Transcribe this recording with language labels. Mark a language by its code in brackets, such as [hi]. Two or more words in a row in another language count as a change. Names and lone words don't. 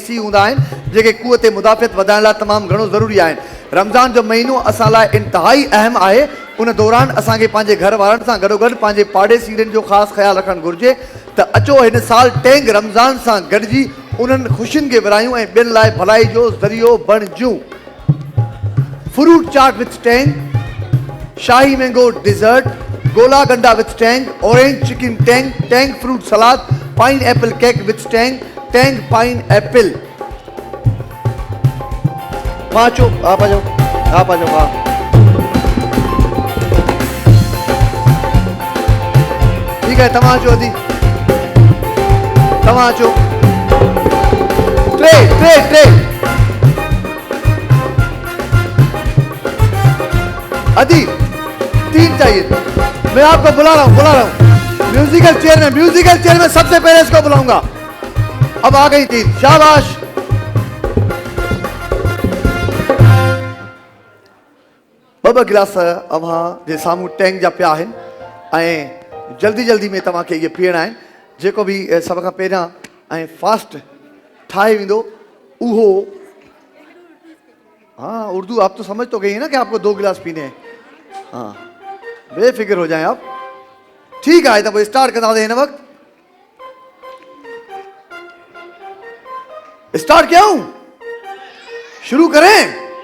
[sd] C हूंदा आहिनि जेके क़ुवत मुदाफ़ियत वधाइण लाइ तमामु घणो ज़रूरी आहिनि रमज़ान जो महीनो असां लाइ इंतिहाई अहम आहे उन दौरान असांखे पंहिंजे घर वारनि सां गॾोगॾु पंहिंजे पाड़ेसीरनि जो ख़ासि ख़्यालु रखणु घुरिजे त अचो हिन साल टैंक रमज़ान सां गॾिजी उन्हनि ख़ुशियुनि खे विरायूं ऐं ॿियनि लाइ भलाई जो ज़रियो बणिजूं [en] Fruit chaat with Tang Shahi mango dessert gola ganda with Tang, orange chicken Tang, Tang fruit salad, pineapple cake with Tang, Tang pineapple. [ur] پانچوں آپ آ جاؤ، آپ آ جاؤ. ہاں ٹھیک ہے, [sd] तमाचो अदी, तमाचो। [ur] ٹرے ٹرے ٹرے ادی 3 چاہیے. میں آپ کو بلا رہا ہوں [en] musical chair [ur] میں سب سے پہلے اس کو بلاؤں گا. اب آ گئی 3, شاباش. [sd] ॿ गिलास अव्हां जे साम्हूं टैंक जा पिया आहिनि ऐं जल्दी जल्दी में तव्हांखे इहे पीअणा आहिनि। जेको बि सभ खां पहिरियां ऐं फास्ट ठाहे वेंदो उहो। [ur] ہاں اردو آپ تو سمجھ تو گئی ہے نا کہ آپ کو 2 گلاس پینے ہیں. ہاں بے فکر ہو جائیں آپ. ٹھیک ہے تو سٹارٹ کرنا ہن وقت۔ سٹارٹ کیا ہوں، شروع کریں.